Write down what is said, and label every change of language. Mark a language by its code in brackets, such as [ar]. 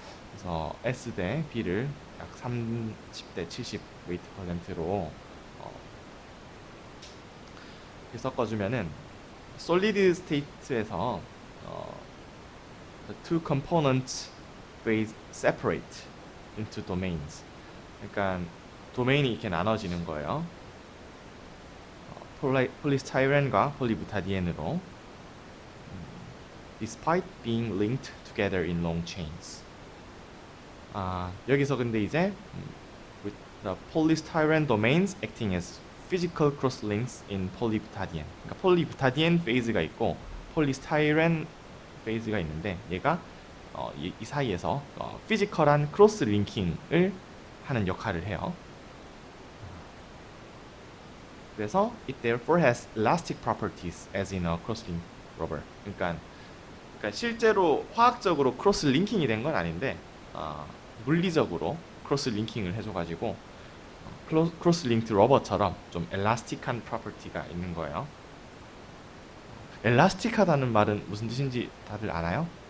[ko] 그래서 S 대 B를 약 30대 70 웨이트 퍼센트로 이렇게 섞어주면은 솔리드 스테이트에서 [en] the two components phase separate into domains. [ko] 그러니까 도메인이 이렇게 나눠지는 거예요. 폴리스타이렌과 폴리부타디엔으로 [en] despite being linked together in long chains. [ko] 여기서 근데 이제 [en] with the polystyrene domains acting as physical crosslinks in polybutadiene. [ko] 그러니까 polybutadiene 페이즈가 있고 polystyrene 페이즈가 있는데 얘가 이 사이에서 피지컬한 크로스 링킹을 하는 역할을 해요. [en] 그래서 it therefore has elastic properties as in a cross-linked rubber. [ko] 그러니까 실제로 화학적으로 크로스 링킹이 된 건 아닌데 물리적으로 크로스 링킹을 해줘가지고 크로스 링크 러버처럼 좀 엘라스틱한 프로퍼티가 있는 거예요. 엘라스틱하다는 말은 무슨 뜻인지 다들 아나요?